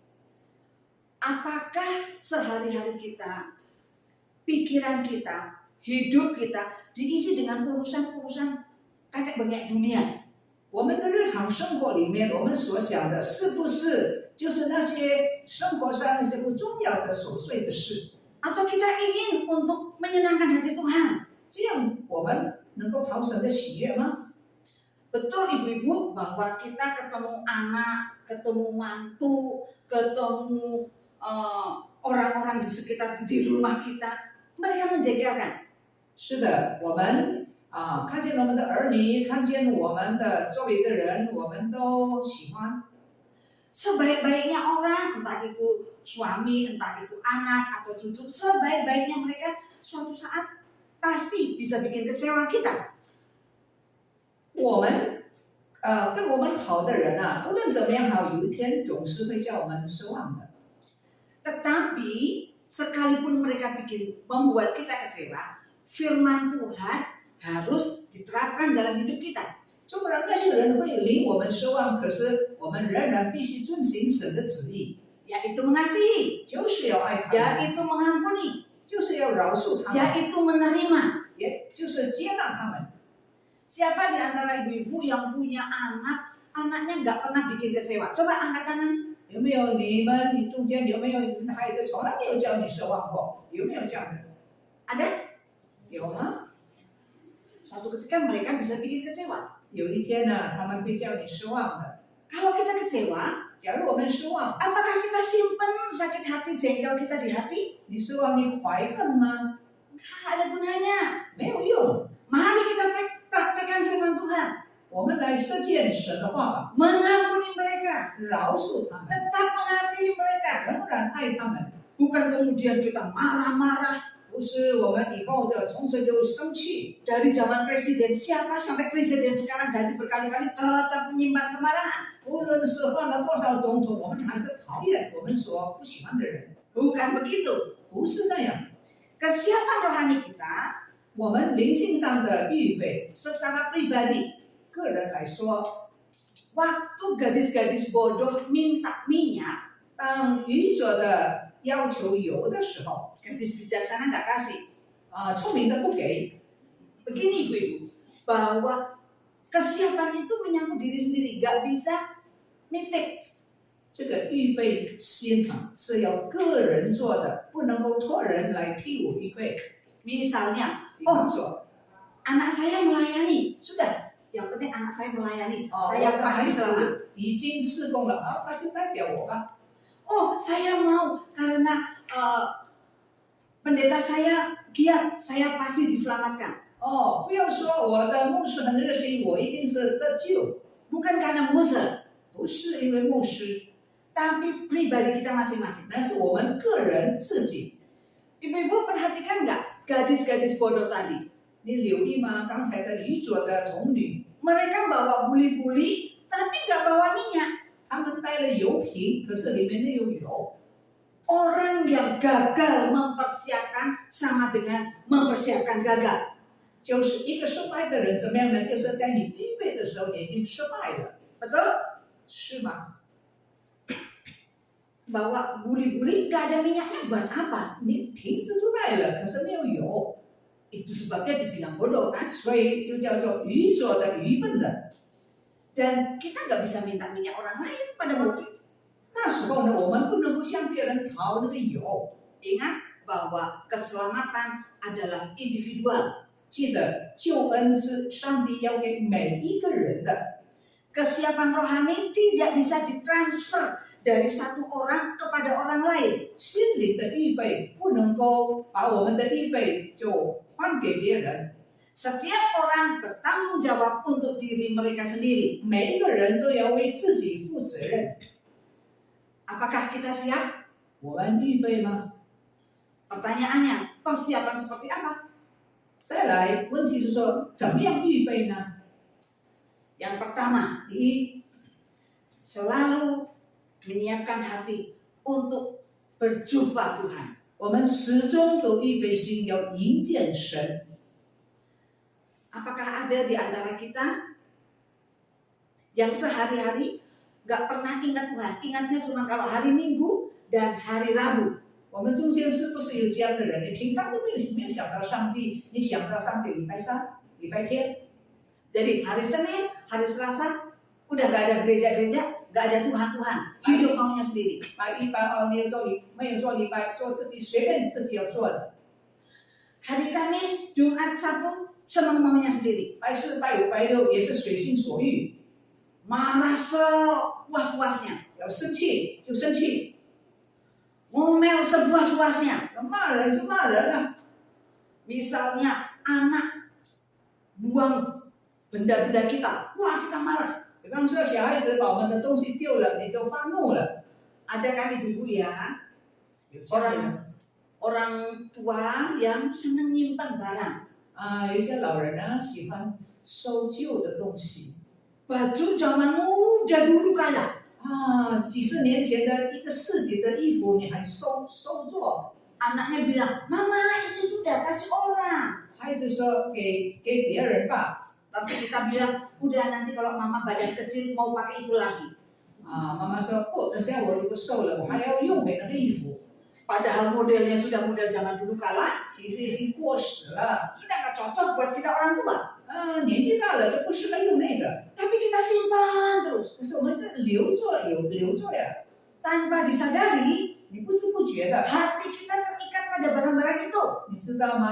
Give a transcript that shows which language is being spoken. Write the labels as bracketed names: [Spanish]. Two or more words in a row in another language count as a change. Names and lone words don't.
[Indonesian] Apakah sehari-hari kita, pikiran kita, hidup kita diisi dengan urusan-urusan kakek bengek dunia? [Chinese] 我们的日常生活里面，我们所想的是不是就是那些生活上那些不重要的琐碎的事？ [Indonesian] Atau kita ingin untuk menyenangkan hati Tuhan? [Chinese] 这样我们能够讨神的喜悦吗？ [Indonesian] Betul ibu-ibu bahwa kita ketemu anak, ketemu mantu, ketemu orang-orang di sekitar di rumah kita, mereka menjengkelkan. [Chinese] 是的，我们看见我们的儿女，看见我们的周围的人，我们都喜欢。 [Indonesian] Sebaik-baiknya orang, entah itu suami, entah itu anak atau cucu, sebaik-baiknya mereka suatu saat pasti bisa bikin kecewa kita. [Chinese] 我们跟我们好的人啊，无论怎么样好，有一天总是会叫我们失望的。 [Indonesian] Tetapi sekalipun mereka membuat kita kecewa, firman Tuhan harus diterapkan dalam hidup kita. [Chinese] 纵然那些人会令我们失望，可是我们仍然必须遵行神的旨意， [Indonesian] Yaitu mengasihi, [Chinese] 就是要爱他们， [Indonesian] yaitu mengampuni, [Chinese] 就是要饶恕他们， [Indonesian] yaitu menerima. [Chinese] 也就是接纳他们。 [Indonesian] Siapa di antara ibu-ibu yang punya anak, anaknya nggak pernah bikin kecewa? Coba angkat tangan. [Chinese] 有没有你们中间有没有孩子从来没有叫你失望过？有没有这样的？ [Indonesian] Ada? [Chinese] 有吗？ [Indonesian] Suatu ketika mereka bisa bikin kecewa. [Chinese] 有一天呢，他们会叫你失望的。 [Indonesian] Kalau kita kecewa, [Chinese] 假如我们失望， [Indonesian] apakah kita simpen sakit hati, jengkel kita di hati? [Chinese] 你失望，你怀恨吗？ [Indonesian] Nggak ada gunanya. [Chinese] 没有用。 [Indonesian] Mari kita praktekkan firman Tuhan. [Chinese] 我们来实践神的话吧， [Indonesian] Mengampuni mereka, [Chinese] 饶恕他们， [Indonesian] tetap mengasihi mereka. [Chinese] 仍然爱他们。 [Indonesian] Bukan kemudian kita marah-marah. [Chinese] 不是我们以后的从此就生气。 [Indonesian] Dari zaman presiden siapa sampai presiden sekarang ganti berkali-kali tetap menyimpan kemarahan. [Chinese] 无论是换了多少总统，我们还是讨厌我们所不喜欢的人。 [Indonesian] Bukan begitu. [Chinese] 不是那样。 [Indonesian] Kesiapan rohani kita [Chinese] 我们灵性上的预备， [Indonesian] secara pribadi. [Chinese] 个人来说， [Indonesian] Waktu gadis-gadis bodoh minta minyak, [Chinese] 当愚者的要求油的时候， [Indonesian] gadis bijaksana nggak kasih. [Chinese] 聪明的不给。 [Indonesian] Begini ibu-ibu, bahwa kesiapan itu menyangkut diri sendiri, nggak bisa nitip. [Chinese] 这个预备心是要个人做的，不能够托人来替我预备。 [Indonesian] Misalnya, [Chinese] 比方说， [Indonesian] anak saya melayani, sudah. Yang penting anak saya melayani, [Chinese] 我 [Indonesian] saya [Chinese] 的孩 [Indonesian] pasti selamat. [Chinese] 子已经侍奉了，他就代表我吧。 [Indonesian] Oh, saya mau karena pendeta saya giat, saya pasti diselamatkan. [Chinese] 不要说我的牧师很热心，我一定是得救， [Indonesian] Bukan karena Musa, [Chinese] 不是因为牧师， [Indonesian] tapi pribadi kita masing-masing. [Chinese] 那是我们个人自己。 [Indonesian] Ibu-ibu perhatikan nggak gadis-gadis bodoh tadi? [Chinese] 你留意吗？刚才的愚者的童女， [Indonesian] Mereka bawa buli-buli, tapi nggak bawa minyak. [Chinese] 他们带了油瓶，可是里面没有油。 [Indonesian] Orang yang gagal mempersiapkan sama dengan mempersiapkan gagal. [Chinese] 就是一个失败的人怎么样呢？就是在你预备的时候已经失败了， [Indonesian] Betul? [Chinese] 是吗？ [Indonesian] Bawa buli-buli nggak ada minyaknya buat apa? [Chinese] 你瓶子都带了，可是没有油， [Indonesian] Itu sebabnya dibilang bodoh kan? [Chinese] 所以就叫做愚者的愚笨的。 [Indonesian] Dan kita nggak bisa minta minyak orang lain pada waktu itu. [Chinese] 那时候呢，我们不能够向别人讨那个油。 [Indonesian] Ingat bahwa keselamatan adalah individual. [Chinese] 记得救恩是上帝要给每一个人的， [Indonesian] Kesiapan rohani tidak bisa ditransfer dari satu orang kepada orang lain. [Chinese] 心灵的预备不能够把我们的预备就换给别人。 [Indonesian] Setiap orang bertanggung jawab untuk diri mereka sendiri. [Chinese] 每一个人都要为自己负责任。 [Indonesian] Apakah kita siap? [Chinese] 我们预备吗？ [Indonesian] Pertanyaannya, persiapan seperti apa? [Chinese] 再来，问题是说怎么样预备呢？ [Indonesian] Yang pertama, [Chinese] 第一， [Indonesian] selalu menyiapkan hati untuk berjumpa Tuhan. [Chinese] 我们始终都预备心要迎见神。 [Indonesian] Apakah ada di antara kita yang sehari-hari gak pernah ingat Tuhan? Ingatnya cuma kalau hari Minggu dan hari Rabu. [Chinese] 我们中间是不是有这样的人？你平常都没有想到上帝，你想到上帝礼拜三、礼拜天。 [Indonesian] Jadi hari Senin, hari Selasa, udah gak ada gereja-gereja, gak ada Tuhan-Tuhan, hidup maunya sendiri. [Chinese] 拜一、拜二没有做礼拜，做自己随便自己要做的。 [Indonesian] Hari Kamis, Jumat, Sabtu, senang maunya sendiri. [Chinese] 拜四、拜五、拜六也是随心所欲， [Indonesian] Marah sepuas-puasnya, [Chinese] 要生气就生气， [Indonesian] ngomel sepuas-puasnya. [Chinese] 要骂人就骂人了。 [Indonesian] Misalnya anak buang benda-benda kita, wah kita marah. [Chinese] 比方说小孩子把我们的东西丢了，你就发怒了。 [Indonesian] Ada kan ibu-ibu ya, [Chinese] 有这样的人 [Indonesian] orang tua yang senang nyimpan barang. [Chinese] 有一些老人呢喜欢收旧的东西。 [Indonesian] Baju zaman muda dulu kala. [Chinese] 几十年前的一个市井的衣服，你还收作。 [Indonesian] Anaknya bilang, Mama ini sudah kasih orang. [Chinese] 孩子说给别人吧。 [Indonesian] Tapi kita bilang, udah nanti kalau mama badan kecil mau pakai itu lagi. [Chinese] 妈妈说不，等下我如果瘦了，我还要用回那个衣服。 [Indonesian] Padahal modelnya sudah model zaman dulu kala. [Chinese] 其实已经过时了。 [Indonesian] Sudah gak cocok buat kita orang tua. [Chinese] 年纪大了就不适合用那个。 [Indonesian] Tapi kita simpan terus. [Chinese] 可是我们这留着呀， [Indonesian] Tanpa disadari, [Chinese] 你不知不觉的， [Indonesian] hati kita terikat pada barang-barang itu. [Chinese] 你知道吗？